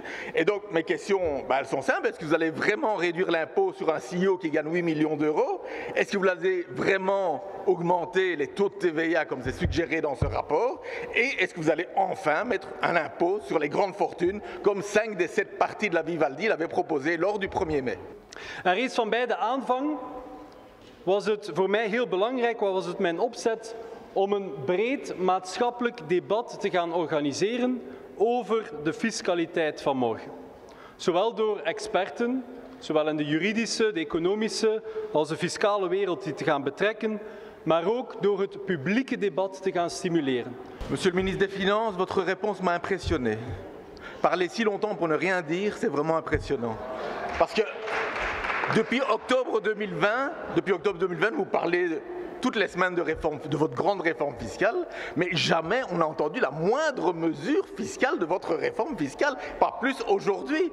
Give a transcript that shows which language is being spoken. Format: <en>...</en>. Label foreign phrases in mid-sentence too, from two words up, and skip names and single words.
<fr>Et donc mes questions, elles sont simples. Est-ce que vous allez vraiment réduire l'impôt sur un CEO qui gagne 8 millions d'euros? Est-ce que vous allez vraiment augmenter les taux de TVA comme c'est suggéré dans ce rapport? Et est-ce que vous allez enfin mettre un impôt sur les grandes fortunes, comme 5 des 7 parties de la Vivaldi l'avaient proposé lors du 1er mai.</fr> <nl>Reeds van bij de aanvang was het voor mij heel belangrijk, was het mijn opzet om een breed maatschappelijk debat te gaan organiseren over de fiscaliteit van morgen. Zowel door experten, zowel in de juridische, de economische als de fiscale wereld die te gaan betrekken, maar ook door het publieke debat te gaan stimuleren.</nl> <fr>Monsieur le ministre des Finances, votre réponse m'a impressionné. Parler si longtemps pour ne rien dire, c'est vraiment impressionnant. Parce que depuis octobre 2020, vous parlez toutes les semaines de votre grande réforme fiscale, mais jamais on n'a entendu la moindre mesure fiscale de votre réforme fiscale, pas plus aujourd'hui.</fr>